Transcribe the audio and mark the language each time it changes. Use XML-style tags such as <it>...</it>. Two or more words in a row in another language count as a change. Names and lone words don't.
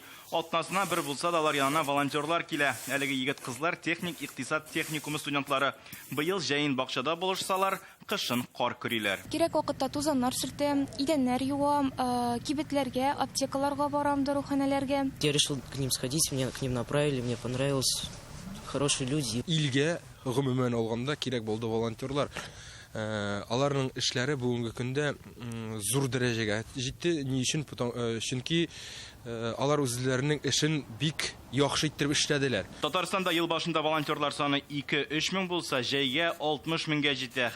<tt>Атнасына бер булса да алар янына волонтерлар килә. Әлеге егет-кызлар техник икътисад техникумы студентлары. Быел җәен бакчада булышсалар, кышын кар көриләр. Кирәк вакытта тузаннар сөртәм, идәннәр юам, кибетләргә, аптекаларга барам, дороханәләргә.</tt> <ru>Я решил к ним сходить, меня к ним направили, мне понравилось. Хорошие люди.</ru> <tt>Илгә гомумән алганда кирәк булды волонтерлар. Аларның эшләре бүгенге көндә зур дәрәҗәгә җитте. Ни өчен? Чөнки алар үзләренең эшен бик яхшы итеп эшләделәр. Татарстанда ел башында волонтерлар саны 2-3 мең булса, җәйгә 60 меңгә җитә.</tt>